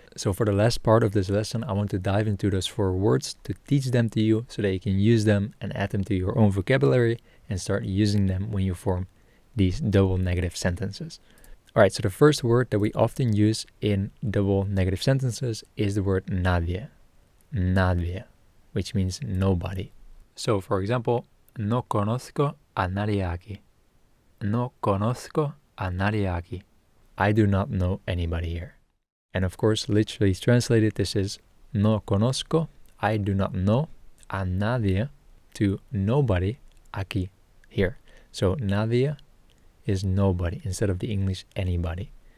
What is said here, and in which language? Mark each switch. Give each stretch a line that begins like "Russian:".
English: So for the last part of this lesson, I want to dive into those 4 words to teach them to you so that you can use them and add them to your own vocabulary and start using them when you form these double negative sentences. Alright, so the first word that we often use in double negative sentences is the word nadie. Nadie, which means nobody. So for example,
Spanish: no conozco a nadie aquí. No conozco a nadie aquí.
English: I do not know anybody here. And of course, literally translated, this is
Spanish: no conozco,
English: I do not know,
Spanish: a nadie,
English: to nobody, aquí, here. So nadie is nobody instead of the English anybody.